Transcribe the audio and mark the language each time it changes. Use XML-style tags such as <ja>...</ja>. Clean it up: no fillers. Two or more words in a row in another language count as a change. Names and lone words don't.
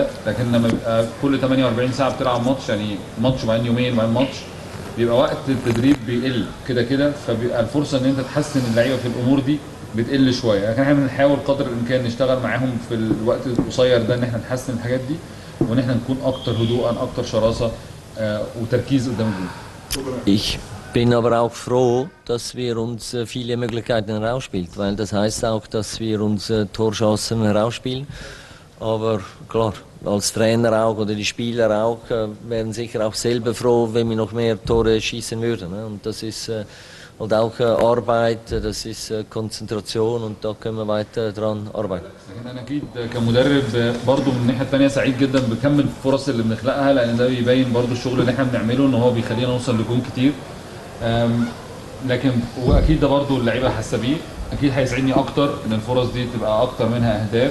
<ar>لكن لما بيبقى كل 48 ساعه بتلعب ماتش، يعني ماتش وبعدين يومين وبعدين ماتش، بيبقى وقت التدريب بيقل كده كده، فبيبقى الفرصه ان انت تحسن اللعيبه في الامور دي بتقل شويه. لكن احنا بنحاول قدر الامكان نشتغل معاهم في الوقت القصير ده ان احنا نحسن الحاجات دي، وان احنا نكون اكتر هدوءا، اكتر شراسه وتركيز قدام الجول.</ar> <de>Ich bin aber auch froh, dass wir uns viele Möglichkeiten herausspielen, weil das heißt auch, dass wir uns Torchancen herausspielen. Aber klar, als Trainer auch oder die Spieler auch wären sicher auch selber froh, wenn wir noch mehr Tore schießen würden. Ne? Und das ist halt auch Arbeit, das ist Konzentration, und da können wir weiter dran arbeiten.</de> <ar>لكن انا اكيد كمدرب برضه من الناحيه الثانيه سعيد جدا بكم الفرص اللي بنخلقها، لان ده بيبين برضه الشغل اللي احنا بنعمله ان هو بيخلينا نوصل لجون كتير. لكن واكيد ده برضه اللعيبه حاسه بيه، اكيد هيسعدني اكتر ان الفرص دي تبقى اكتر منها اهداف.</ar>